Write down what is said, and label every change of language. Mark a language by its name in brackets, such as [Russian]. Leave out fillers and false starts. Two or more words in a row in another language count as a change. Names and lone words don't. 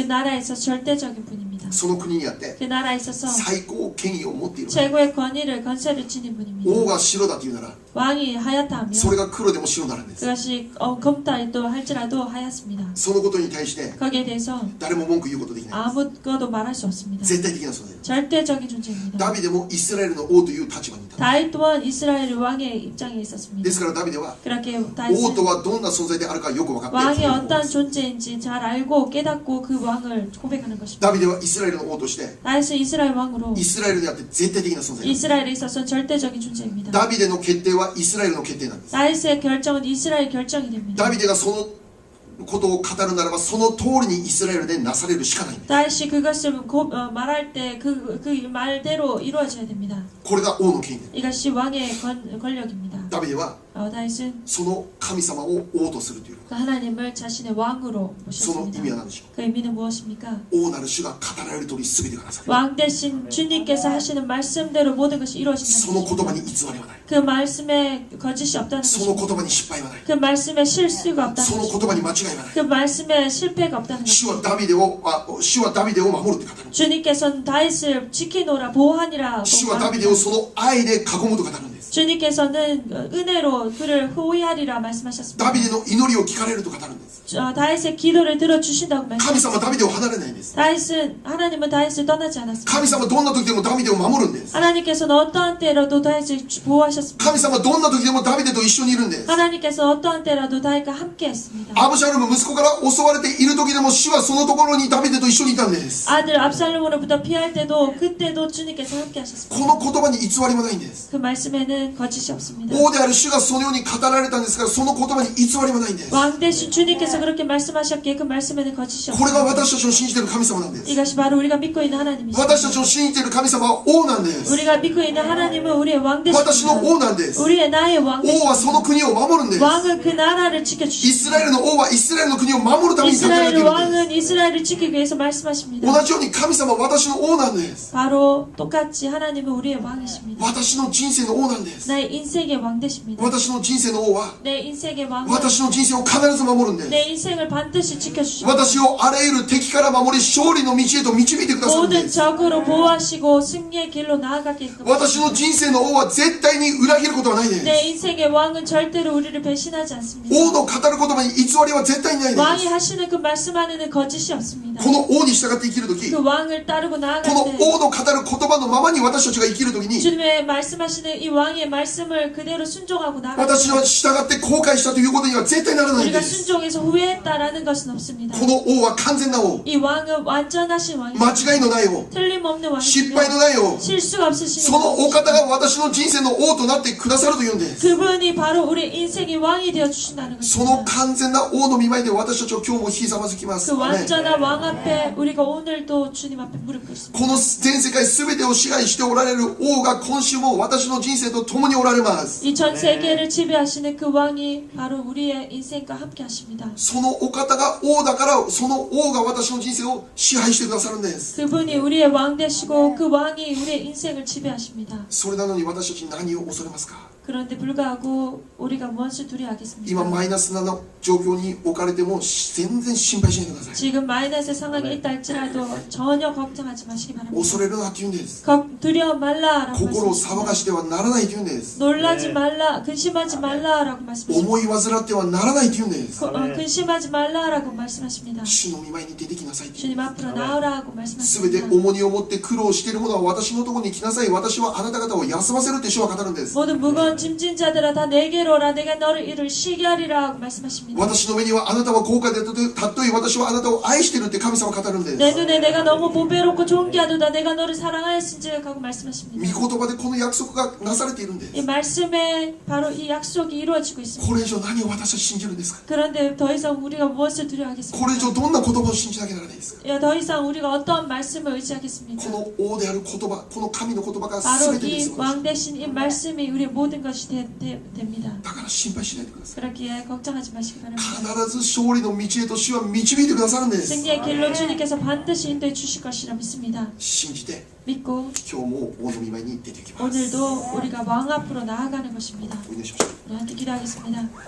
[Korean] 그 나라에 있어서 절대적인 분입니다. [Japanese] その国にあって [Korean] 그 나라에 있어서 [Japanese] 最高権威を持っている。 [Korean] 최고의 권위를 건세를 지닌 [Japanese] 王 [Korean] 분입니다. [Japanese] が白だというなら [Korean] 왕이 하얗다 하면 [Japanese] それが黒でも白になるんです。 [Korean] 그것이 검다도 할지라도 하얗습니다. [Japanese] そのことに対して [Korean] 거기에 대해서 [Japanese] 誰も文句言うことできない。 [Korean] 아무것도 말할 수 없습니다. [Japanese] 絶対的な存在です。 [Korean] 절대적인 존재입니다. [Japanese] ダビデもイスラエルの王という立場にいた。 [Korean] 다윗 또한 이스라엘 왕의 입장에 있었습니다. [Japanese] ですからダビデは [Korean] 그렇게 [Japanese] 王と [Korean] 다윗은 [Japanese] はどんな存在であるかよく分かってい [Korean] 왕이 [Japanese] る。 [Korean] 어떤 존재인지 잘 알고 깨닫고 그 왕을 고백하는 것입니다. [Japanese] ダビデはイスラエルの王として [Korean] 다윗은 이스라엘 왕으로 [Japanese] イスラエルにあって絶対的な存在です。 [Korean] 이스라엘에 있어서는 절대적인 존재입니다. [Japanese] ダビデの決定はイスラエルの決定なんです。 [Korean] 다윗의 결정은 이스라엘 결정이 됩니다. [Japanese] ダビデがそのことを語るならばその通りにイスラエルでなされるしかないんです。 [Korean] 다윗이 그것을 말할 때 그 말대로 이루어져야 됩니다. [Japanese] これが王の権威です。 [Korean] 이것이 왕의 권력입니다. [Japanese] ダビデは [Korean] 다윗은 [Japanese] その神様を王とするという [Korean] 그 하나님을 자신의 왕으로 [Japanese] その意 [Korean] 모셨습니다. [Japanese] 味は何でしょ [Korean] 그 의미는 무엇입니까? [Japanese] う。王なる主が語られる通り全てがなされる。 [Korean] 왕 대신 주님께서 하시는 말씀대로 모든 것이 [Japanese] その [Korean] 이루어진다는 [Japanese] 言葉 [Korean] 것입니다. [Japanese] に偽りはない。 [Korean] 그 말씀에 거짓이 없다는 [Japanese] その [Korean] 것입니다. [Japanese] 言葉に失敗はない。 [Korean] 그 말씀에 실수가 없다는 [Japanese] その [Korean] 것입니다. [Japanese] 言葉に間違いはない。 [Korean] 그 말씀에 실패가 없다는 [Japanese] 主 [Korean] 것입니다. [Japanese] はダビデを守るって語る。 [Korean] 주님께서는 다윗을 지키노라 보호하니라 [Japanese] 主はダビデを [Korean] 말합니다. [Japanese] その愛で囲むと語るんです。 [Korean] 주님께서는 은혜로 그를 호위하리라 [Japanese] ダ [Korean] 말씀하셨습니다. [Japanese] ビデの祈りを聞かれると語るんです。 [Korean] 다윗의 기도를 들어주신다고 [Japanese] 神 [Korean] 말씀하셨습니다. [Japanese] 様はダビデを離れないんです。 [Korean] 하나님은 다윗을 떠나지 않았습니다. [Japanese] 神様はどんな時でもダビデを守るんです。 [Korean] 하나님께서는 어떠한 때라도 다윗을 보호하셨습니다. [Japanese] 神様はどんな時でもダビデと一緒にいるんです。 [Korean] 하나님께서 어떠한 때라도 다윗과 함께 했습니다. [Japanese] アブシャロム息子から襲われている時でも主はそのところにダビデと一緒にいたんです。 [Korean] 아들 압살롬으로부터 피할 때도 그때도 주님께서 함께 하셨습니다. [Japanese] この言葉に偽りもないんです。 [Korean] 그 말씀에는 거짓이 없습니다. [Japanese] 王である主がそそのように語られたんですが、その言葉に偽りはないんです。 [Korean] 왕 대신 주님께서 그렇게 말씀하셨기에 그 말씀에는 거짓이 [Japanese] これが [Korean] 없습니다. [Japanese] 私たちの信じている神様なんです。 [Korean] 이것이 바로 우리가 믿고 있는 하나님이십니다. [Japanese] 私たちの信じている神様は王なんです。 [Korean] 우리가 믿고 있는 하나님은 우리의 왕 [Japanese] 私の [Korean] 되십니다. [Japanese] 王なんです。 [Korean] 우리의 나의 왕 [Japanese] 王はその [Korean] 되십니다. [Japanese] 国を守るんです。 [Korean] 왕은 그 나라를 [Japanese] イ [Korean] 지켜주십니다. [Japanese] スラエルの王はイスラエルの国を守るために立てられてい [Korean] 이스라엘 [Japanese] るんです。 [Korean] 왕은 이스라엘을 지키기 위해서 말씀하십니다. [Japanese] 同じように神様は私の王なんです。 [Korean] 바로 똑같이 하나님은 우리의 왕이십니다. [Japanese] 私の人生の王なんです。 [Korean] 나의 인생의 왕 되십니다. [Japanese] 私の人生の王は [Korean] 내 인생의 왕은 [Japanese] 私の人生を必ず守るんです。 [Korean] 내 인생을 반드시 지켜주십니다. [Japanese] 私をあらゆる敵から守り勝利の道へと導いてくださるんで [Korean] 모든 [Japanese] す。 [Korean] 적으로 보호하시고 승리의 길로 나아가게끔 [Japanese] 私の人生の王は絶対に裏切ることはないです。 [Korean] 내 인생의 왕은 절대로 우리를 배신하지 않습니다. [Japanese] 王の語る言葉に偽りは絶対にないで [Korean] 왕이 [Japanese] す。 [Korean] 하시는 그 말씀 안에는 거짓이 없습니다. [Japanese] この王に従って生きるとき、 [Korean] 그 [Japanese] こ [Korean] 왕을 따르고 [Japanese] の [Korean] 나아갈 때 [Japanese] 王の語る言葉のままに私たちが生きるときに、 [Korean] 주님의 말씀하시는 이 왕의 말씀을 그대로 순종하고 나아갈 [Japanese] 私は [Korean] 때 [Japanese] 従って後悔したということには絶対ならないん [Korean] 우리가 [Japanese] です。 [Korean] 순종해서 후회했다라는 것은 없습니다. [Japanese] この王は完全な王、 [Korean] 이 왕은 완전하신 [Japanese] 間 [Korean] 왕이십니다. [Japanese] 違いのない王、 [Korean] 틀림없는 [Japanese] 失 [Korean] 왕이시며 [Japanese] 敗のない王、 [Korean] 실수가 없으신 [Japanese] そのお方が私の人生の王となってくださるというんです。 [Korean] 그분이 바로 우리 인생의 왕이 되어 주신다는 [Japanese] その [Korean] 것입니다. [Japanese] 完全な王の御前で私たちは今日もひざまずきます。 [Korean] 그 [Japanese] アーメン [Korean] 완전한 왕 앞에 우리가 오늘도 주님 앞에 무릎 꿇습니다. [Japanese] この全世界全てを支配しておられる王が今週も私の人生と共におられます。 [Korean] 이 전 세계를 지배하시는 그 왕이 바로 우리의 인생과 함께 하십니다. [Japanese] そのお方が王だから、その王が私の人生を支配してくださるんです。 [Korean] 그분이 우리의 왕 되시고 그 왕이 우리의 인생을 지배하십니다. [Japanese] それなのに私たち何を恐れますか？ [Korean] 그런데 불구하고 우리가 무엇을 [Japanese] 今 [Korean] 두려워하겠습니까? [Japanese] マイナスな状況に置かれても全然心配しないでください。 [Korean] 지금 마이너스 상황에 있다 할지라도 전혀 걱정하지 마시기 바랍니다. [Japanese] 恐れるなって言うんです。 [Korean] 두려워 말라라고 [Japanese] 心を騒が [Korean] 말씀하십니다. [Japanese] してはならないって言うんです。 [Korean] 놀라지 말라, 근심하지 말라라고 말씀하십니다. [Japanese] 思い煩ってはならないって言うんです。 [Korean] 근심하지 말라라고 말씀하십니다. [Japanese] 主の御前に出てきなさいって。 [Korean] 주님 앞으로 나오라고 [Japanese] すべて [Korean] 말씀하십니다. [Japanese] 重荷を持って苦労している者は私のところに来なさい。私はあなた方を休ませるって主は語るんです。 [Korean] 모든 무거운 짐진 자들아 다 내게로 오라. 내가 너를 이를 쉬게 하리라고 말씀하십니다. [Japanese] 私の目にはあなたは高価で尊い私はあなたを愛しているって神様は語るんです。 [Korean] 내 눈에 내가 너무 보배롭고 존귀하도다. 내가 너를 사랑하였은지라고 하고 말씀하십니다. [Japanese] 御言葉でこの約束がなされているんです。 [Korean] 이 말씀에 바로 이 약속이 이루어지고 있습니다. [Japanese] これ以上何を私たち信じるんですか？ [Korean] 그런데 더 이상 우리가 무엇을 [Japanese] これ以 [Korean] 두려워하겠습니까? [Japanese] 上どんな言葉を信じなきゃならないですか？ [Korean] 야, 더 이상 우리가 어떠한 말씀을 [Japanese] こ [Korean] 의지하겠습니까? [Japanese] の王である言葉、この神の言葉が [Korean] 바로 [Japanese] 全てです。 [Korean] 이 왕 대신 이 말씀이 우리의 모든 것이 됩니다. [Japanese] だから心配しないでください。 [Korean] 그렇기에 걱정하지 마시기 바랍니다. [Japanese] 必ず勝利の道へと主は導いてくださるんです。 [Korean] 승리의 길로 주님께서 반드시 인도해 주실 것이라 믿습니다. [Japanese] 信じて [Korean] 믿고 [Japanese] 今日も王の御前に出てきます。 [Korean] 오늘도 우리가 왕 앞으로 나아가는 것입니다. [Japanese] お祈りしましょう。 [Korean] 우리 함께 기도하겠습니다.